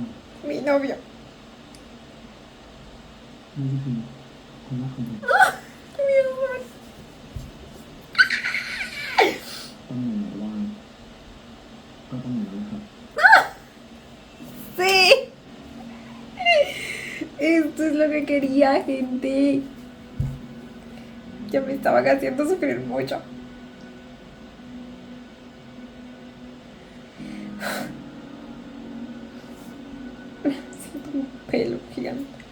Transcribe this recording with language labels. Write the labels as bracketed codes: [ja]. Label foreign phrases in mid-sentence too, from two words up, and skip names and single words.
[es] Mi novio. [th] นี่ก็คือคนรักของผม [es] Mi amor. [th] ต้องเหนื่อยว่างก็ต้องเหนื่อยนะครับ [es] Sí. Esto es lo que quería, gente. Ya me estaban haciendo sufrir mucho. Siento un pelo gigante.